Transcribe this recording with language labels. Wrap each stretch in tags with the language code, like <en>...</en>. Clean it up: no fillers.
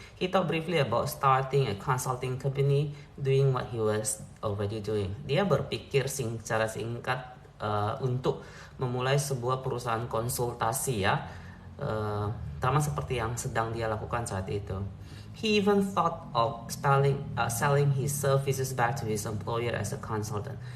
<en>He thought briefly about starting a consulting company, doing what he was already doing.</en> <id>Dia berpikir secara singkat untuk memulai sebuah perusahaan konsultasi ya, sama seperti yang sedang dia lakukan saat itu.</id> <en>He even thought of selling his services back to his employer as a consultant.</en>